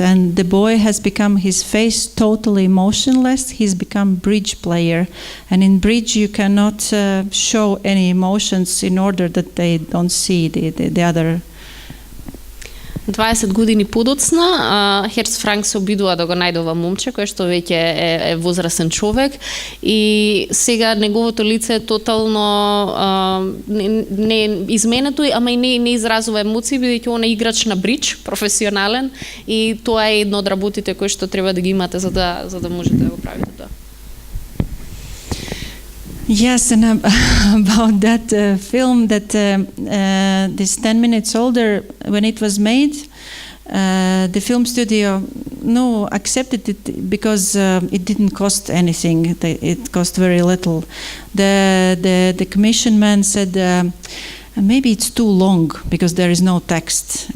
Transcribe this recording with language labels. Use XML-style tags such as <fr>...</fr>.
<en>And the boy has become his face totally motionless. He's become bridge player. And in bridge, you cannot show any emotions in order that they don't see the other.</en> <mk>20 години подоцна, Херц Франк се обидува да го најде ова момче, кој што веќе е возрасен човек, и сега неговото лице е тотално не изменето, ама и не изразува емоции, бидејќи он е играч на бридж, професионален, и тоа е едно од работите кои што треба да ги имате за да можете да го правите тоа.</mk> <en>Yes, and about that film, that this 10 minutes older, when it was made, the film studio accepted it because it didn't cost anything. It cost very little. The commission man said, maybe it's too long because there is no text.</en>